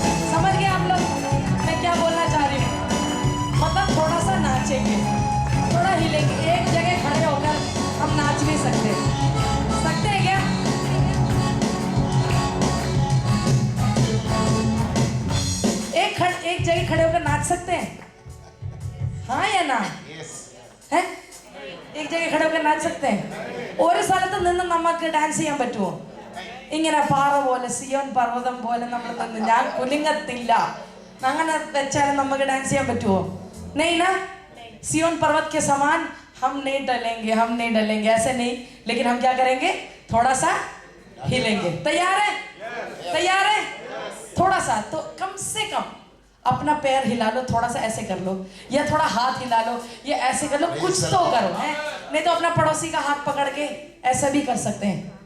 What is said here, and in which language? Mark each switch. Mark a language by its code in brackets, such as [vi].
[hi] समझ गए आप लोग मैं क्या बोलना चाह रही हूँ? मतलब थोड़ा सा नाचेंगे, थोड़ा हिलेंगे, एक जगह खड़े होकर हम नाच भी सकते हैं क्या? एक जगह खड़े होकर नाच सकते हैं, हाँ या ना? है एक जगह खड़े होकर नाच सकते हैं? [ml] ഒരു സ്ഥലത്ത് നിന്ന് നമുക്ക് ഡാൻസ് ചെയ്യാൻ പറ്റുമോ? ഇങ്ങനെ പാറ പോലെ സിയോൻ പർവ്വതം പോലെ നമ്മൾ നിന്ന് ഞാൻ കുലുങ്ങത്തില്ല, അങ്ങനെ വെച്ചാൽ നമുക്ക് ഡാൻസ് ചെയ്യാൻ പറ്റുമോ? [hi] नहीं ना, सियोन पर्वत के समान हम नहीं डलेंगे, हम नहीं डलेंगे, ऐसे नहीं, लेकिन हम क्या करेंगे? थोड़ा सा हिलेंगे। तैयार है? तैयार है? थोड़ा सा तो कम से कम अपना पैर हिला लो, थोड़ा सा ऐसे कर लो, या थोड़ा हाथ हिला लो, या ऐसे कर लो, कुछ तो करो है, नहीं तो अपना पड़ोसी का हाथ पकड़ के ऐसा भी कर सकते हैं।